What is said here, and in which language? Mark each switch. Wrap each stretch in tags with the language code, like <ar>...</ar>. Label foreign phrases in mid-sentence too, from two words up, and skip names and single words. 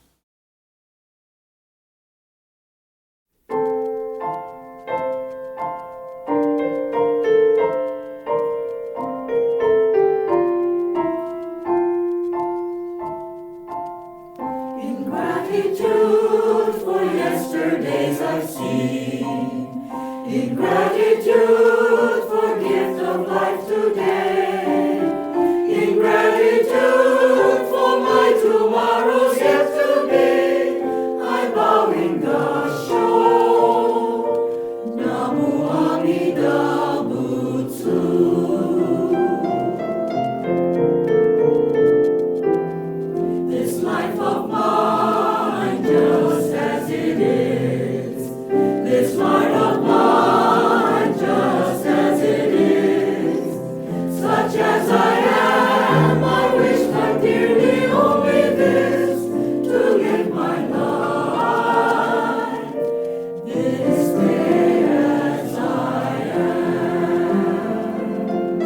<en>In gratitude for yesterdays I've seen, in gratitude for gift of life today, in gratitude for my tomorrows yet to be, I bow in kansho.</en> <ja>Namo Amida Butsu.</ja> <en>This life of mine, just as it is, this heart of mine, just as it is, such as I am, I wish my dearly only this, to live my life this day as I am.</en>